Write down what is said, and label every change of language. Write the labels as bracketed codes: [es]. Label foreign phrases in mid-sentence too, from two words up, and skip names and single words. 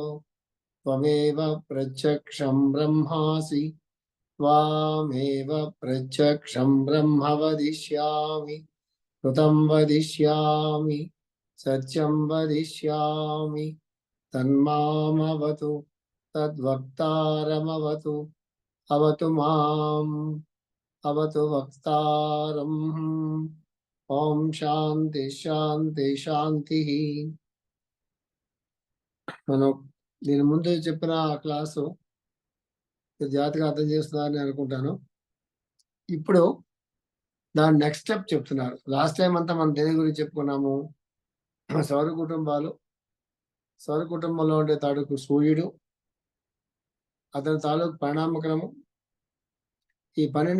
[sa] त्वमेव प्रत्यक्षं ब्रह्मासि त्वामेव प्रत्यक्षं ब्रह्म वदिष्यामि कृतं वदिष्यामि सत्यं वदिष्यामि तन्मामवतु तद्वक्तारमवतु अवतु माम् अवतु वक्तारम् ओम శాంతి శాంతి శాంతి. [te] మనం దీని ముందు చెప్పిన క్లాసు జాతిగా అర్థం చేస్తున్నారని అనుకుంటాను. ఇప్పుడు దాని [en] next step [te] చెప్తున్నారు. [en] last time [te] అంతా మనం దేని గురించి చెప్పుకున్నాము? సౌర కుటుంబాలు, సౌర కుటుంబంలో ఉండే తాలూకు సూర్యుడు, అతని తాలూకు పరిణామక్రమం, ఈ 12